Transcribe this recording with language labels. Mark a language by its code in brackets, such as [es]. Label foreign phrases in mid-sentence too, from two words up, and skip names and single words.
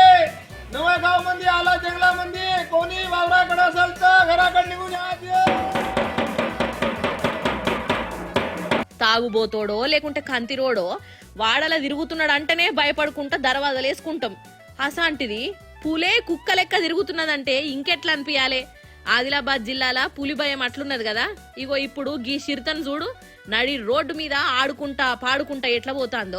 [mr] नवगाव मध्ये आला, जंगलामध्ये कोणी वावराकडे असेल तर घराकडे निघून या. [te] తాగుబోతోడో లేకుంటే కంతిరోడో వాడలా తిరుగుతున్నాడు అంటేనే భయపడుకుంటా దర్వాజాలు వేసుకుంటాం. అసాంటిది పులే కుక్క లెక్క తిరుగుతున్నదంటే ఇంకెట్లా అనిపించాలే. ఆదిలాబాద్ జిల్లాల పులి భయం అట్లున్నది కదా, ఇగో ఇప్పుడు గీ చిరుతను చూడు నడి రోడ్డు మీద ఆడుకుంటా పాడుకుంటా ఎట్లా పోతాందో.